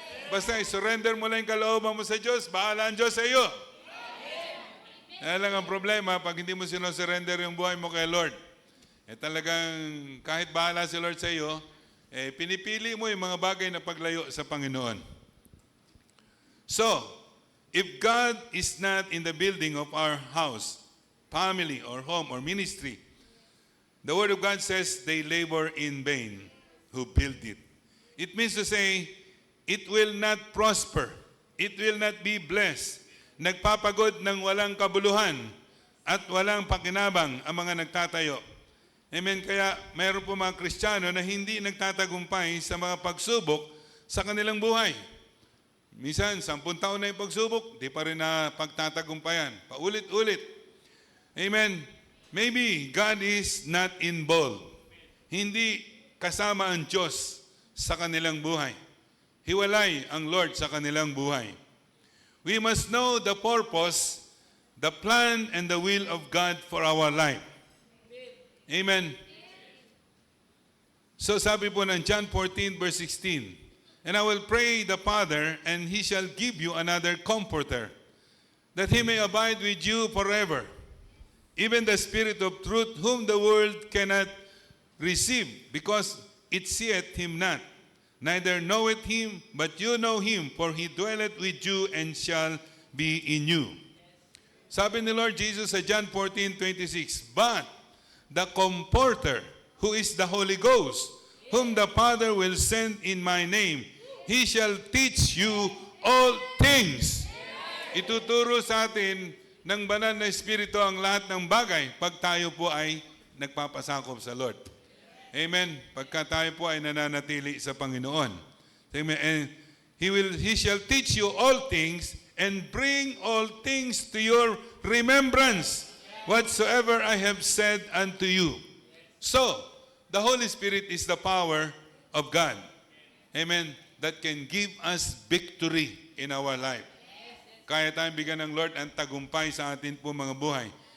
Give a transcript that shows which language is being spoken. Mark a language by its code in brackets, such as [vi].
[tl] Basta i-surrender mo lang yung kalooban mo sa Diyos, bahala ang Diyos sa iyo. Kaya lang ang problema, pag hindi mo sino-surrender yung buhay mo kay Lord, talagang kahit bahala si Lord sa iyo, pinipili mo yung mga bagay na paglayo sa Panginoon. [en] So, if God is not in the building of our house, family, or home, or ministry, the Word of God says they labor in vain who build it. It means to say, it will not prosper. It will not be blessed. [tl] Nagpapagod ng walang kabuluhan at walang pakinabang ang mga nagtatayo. Amen. Kaya mayroon po mga Kristiyano na hindi nagtatagumpay sa mga pagsubok sa kanilang buhay. Minsan, 10 taon na yung pagsubok, di pa rin na pagtatagumpayan. Paulit-ulit. Amen. [en] Maybe God is not involved. [tl] Hindi kasama ang Diyos sa kanilang buhay. Hiwalay ang Lord sa kanilang buhay. [en] We must know the purpose, the plan, and the will of God for our life. Amen. [tl] So sabi po ng [en] John 14 verse 16, and I will pray the Father, and He shall give you another comforter, that He may abide with you forever, even the Spirit of truth, whom the world cannot receive, because it seeth Him not, neither knoweth Him, but you know Him, for He dwelleth with you and shall be in you. [tl] Sabi ni [en] Lord Jesus sa John 14:26, but the Comforter, who is the Holy Ghost, whom the Father will send in my name, He shall teach you all things. [tl] Ituturo sa atin ng banal na Espiritu ang lahat ng bagay pag tayo po ay nagpapasakop sa Lord. Amen. Pagka tayo po ay nananatili sa Panginoon. Amen. [en] And He shall teach you all things and bring all things to your remembrance, whatsoever I have said unto you. So, the Holy Spirit is the power of God. Amen. That can give us victory in our life. [tl] Kaya tayong bigyan ng Lord ang tagumpay sa atin po mga buhay.